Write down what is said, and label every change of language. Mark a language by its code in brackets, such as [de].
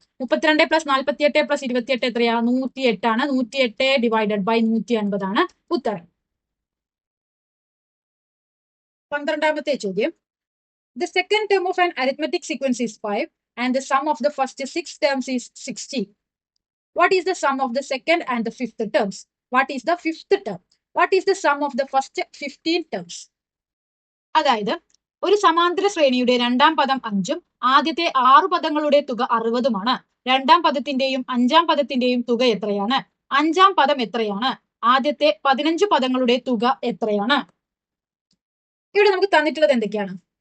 [ml] 32 + 48 + 28 എത്രയാ? 108 ആണ്. 108 divided by 150 ആണ് ഉത്തരം. 12ാമത്തെ ചോദ്യം, [en] The second term of an arithmetic sequence is 5 and the sum of the first 6 terms is 60. What is the sum of the second and the fifth terms? What is the fifth term? What is the sum of the first 15 terms? [ml] അതായത് ഒരു സമാന്തര ശ്രേണിയുടെ രണ്ടാം പദം 5ഉം ആദ്യത്തെ 6 പദങ്ങളുടെ തുക 60ഉമാണ്. രണ്ടാം പദത്തിന്റെയും അഞ്ചാം പദത്തിന്റെയും തുക എത്രയാണ്? അഞ്ചാം പദം എത്രയാണ്? ആദ്യത്തെ 15 പദങ്ങളുടെ തുക എത്രയാണ്? ഇവിടെ നമുക്ക് തന്നിട്ടുള്ളത് എന്തൊക്കെയാണ്?